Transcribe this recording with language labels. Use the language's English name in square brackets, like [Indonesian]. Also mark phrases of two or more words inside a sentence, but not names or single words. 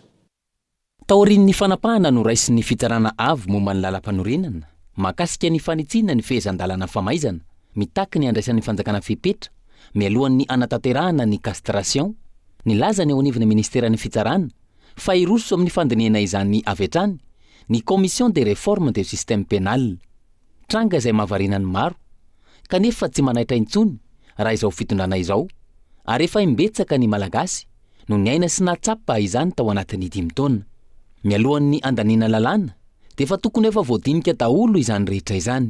[Malagasy] Taorin'ny fanapahana no raisin'ny fitsarana avy momba ny lalam-panorenana mahakasika ny fanitsina ny fehezan-dalana famaizana mitaky ny andraisan'ny fanjakana fepetra mialohan'ny anatanterahana ny castration nilaza ny ao anivon'ny ministeran'ny fitsarana fa iroso amin'ny fandiniana izany avy hatrany ny [French] commission des réformes du système pénal [Malagasy] tranga izay mahavarinany maro kanefa tsy manaitra intsony raha izao fitondrana izao ary efa imbetsaka ny malagasy no ny aina sy natsapa izany tao anatin'ny 5 taona. Mialohan'ny andaniana lalàna dia efa tokony efa voadinika daholo izany rehetra izany.